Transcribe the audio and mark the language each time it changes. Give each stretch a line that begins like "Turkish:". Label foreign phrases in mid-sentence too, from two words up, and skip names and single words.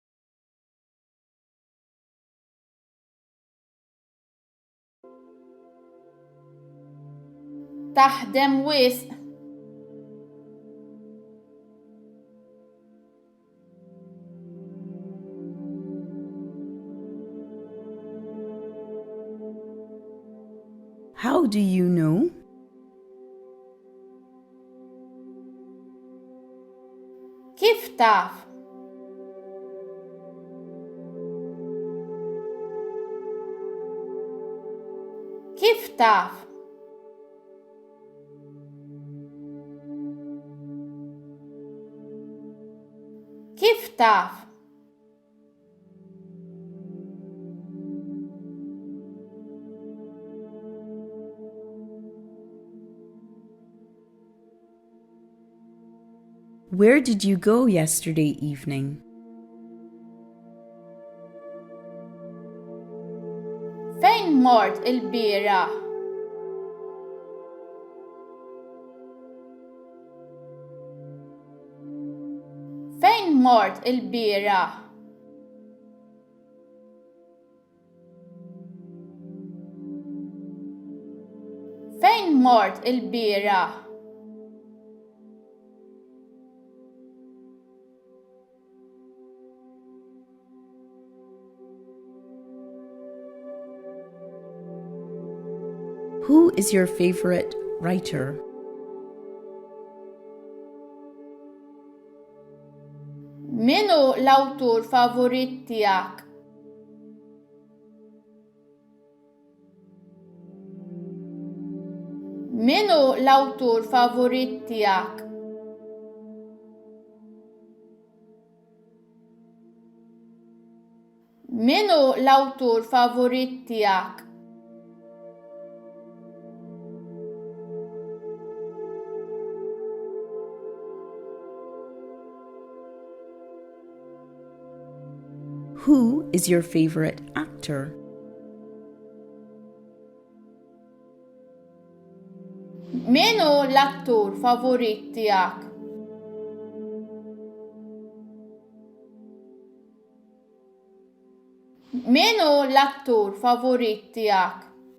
Maltese: Taħdem wisq.
English: How do you know?
Maltese: Kif taf? Kif taf? Kif taf?
English: Where did you go yesterday evening?
Maltese: Fejn mort il-bira? Fejn mort il-bira? Fejn mort il-bira?
English: Who is your favorite writer?
Maltese: Minu l-awtur favorit tiegħek? Minu l-awtur favorit tiegħek? Minu l-awtur favorit tiegħek?
English: Who is your favorite actor?
Maltese: Minu l-attur favorit tiegħek? Minu l-attur favorit tiegħek?